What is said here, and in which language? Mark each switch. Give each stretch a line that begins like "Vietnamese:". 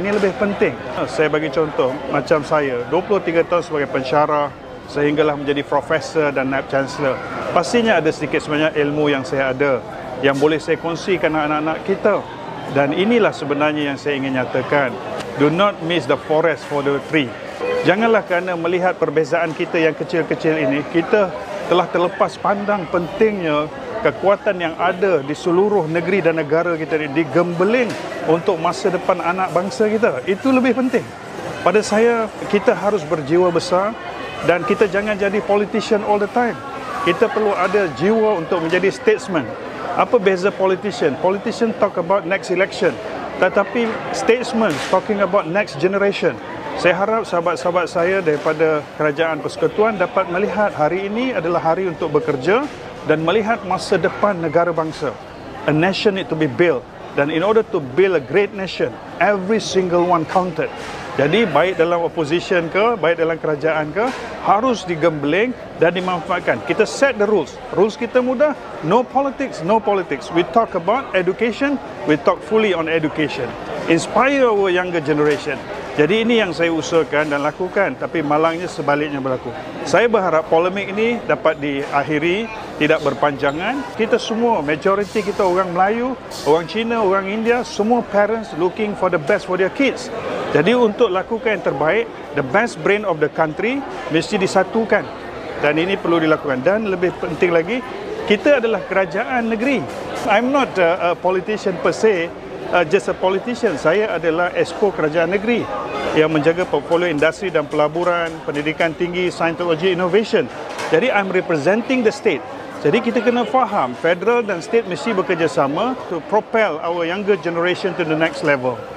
Malay: Ini lebih penting. Saya bagi contoh, macam saya, 23 tahun sebagai pensyarah, sehinggalah menjadi profesor dan naib chancellor. Pastinya ada sedikit sebanyak ilmu yang saya ada, yang boleh saya kongsikan dengan anak-anak kita. Dan inilah sebenarnya yang saya ingin nyatakan.
English: Do not miss the forest for the tree.
Malay: Janganlah kerana melihat perbezaan kita yang kecil-kecil ini, kita telah terlepas pandang pentingnya kekuatan yang ada di seluruh negeri dan negara kita ini digembeling untuk masa depan anak bangsa kita. Itu lebih penting. Pada saya, kita harus berjiwa besar dan kita jangan jadi
English: politician all the time.
Malay: Kita perlu ada jiwa untuk menjadi statesman. Apa beza politician?
English: Politician talk about next election,
Malay: tetapi
English: statesman talking about next generation.
Malay: Saya harap sahabat-sahabat saya daripada Kerajaan Persekutuan dapat melihat hari ini adalah hari untuk bekerja dan melihat masa depan negara bangsa.
English: A nation need to be built.
Malay: Dan
English: in order to build a great nation, every single one counted.
Malay: Jadi baik dalam opposition ke, baik dalam kerajaan ke, harus digembeling dan dimanfaatkan. Kita
English: set the rules. Rules
Malay: kita mudah.
English: No politics, no politics. We talk about education, we talk fully on education. Inspire our younger generation.
Malay: Jadi ini yang saya usahakan dan lakukan, tapi malangnya sebaliknya berlaku. Saya berharap polemik ini dapat diakhiri, tidak berpanjangan. Kita semua, majoriti kita orang Melayu, orang Cina, orang India, semua
English: parents looking for the best for their kids.
Malay: Jadi untuk lakukan yang terbaik,
English: the best brain of the country
Malay: mesti disatukan. Dan ini perlu dilakukan. Dan lebih penting lagi, kita adalah kerajaan negeri.
English: I'm not a politician per se, just a politician.
Malay: Saya adalah Exco Kerajaan Negeri yang menjaga portfolio industri dan pelaburan, pendidikan tinggi, sains, teknologi, innovation. Jadi
English: I'm representing the state.
Malay: Jadi kita kena faham, federal dan state mesti bekerjasama
English: to propel our younger generation to the next level.